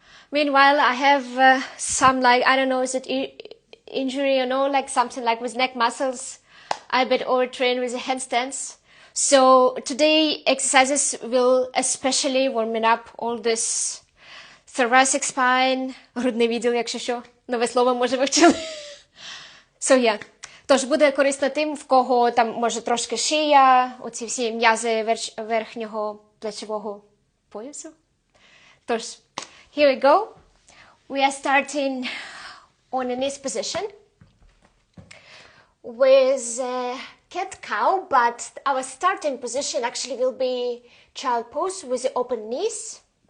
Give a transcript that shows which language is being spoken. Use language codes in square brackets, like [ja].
[en] Meanwhile, I have some I don't know, is it injury or no, like something like with neck muscles. I bit overtrained with the handstands. So today exercises will especially warming up all this thoracic spine, [uk] грудний відділ, якщо що, нове слово може вивчили. [en] So yeah. [uk] Тож буде корисно тим, в кого там може трошки шия, оці всі м'язи верхнього плечового поясу. [en] Тож, here we go. We are starting on a knees position with cat-cow, but our starting position actually will be child pose with the open knees.